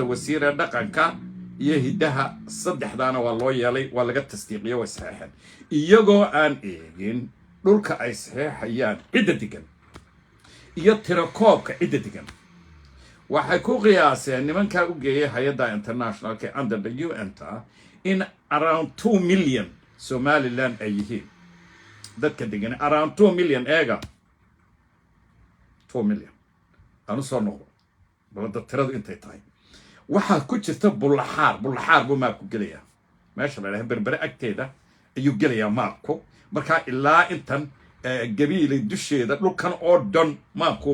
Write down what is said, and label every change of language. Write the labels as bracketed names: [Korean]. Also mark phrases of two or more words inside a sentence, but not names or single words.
[Somali] wasiir ee dhaqanka iyo hidaha saddexdaana waa loo yeelay waa laga tasdiiqiyay way saxeexeen iyagoo aan eegin dhulka ay saxeexayaan cidda degan iyo tirakoobka cidda degan waxay ku qiyaaseen nimanka u geeyay hay'adda internationalka [English] under the UN-ta in around 2 million [Somali] Somaliland ay yihiin dadka degan [English] around 2 million [Somali] eega 2 million anu soo noqdo balada tiradu intay tahay waxa ku jirta bullaxaar buu maapku gelaya meesha la yiraahdo berbere agteeda ayuu gelaya maapku marka ilaa intan gabiilay dusheeda dhulkan oo dhan maapku maraya